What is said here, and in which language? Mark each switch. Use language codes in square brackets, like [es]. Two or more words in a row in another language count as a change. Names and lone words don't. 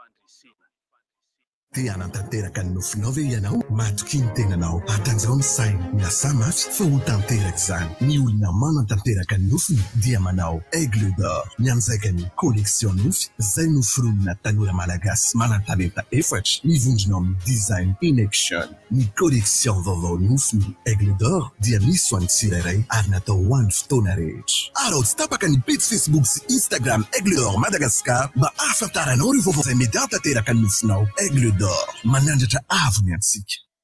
[mg] Tia anatanteraka ny nofinao ve ianao matoky ny tenanao atanjao ny saina miasa mafy fa ho tanteraka izany ny olona manantanteraka ny nofiny dia manao Aigle d'Or mianjaika ny collection nofy izay noforonina tanora malagasy manan-talenta efatra mivondrona amin'ny design in action ny collection vaovao nofiny Aigle d'Or dia misy ho an'ny tsirairay ary natao ho an'ny fotoana rehetra ary tsy tapaka ny page Facebook sy Instagram Aigle d'Or Madagascar mba ahafantaranao ireo vaovao izay mety hatanteraka ny nofinao Aigle d'Or manandratra avy antsika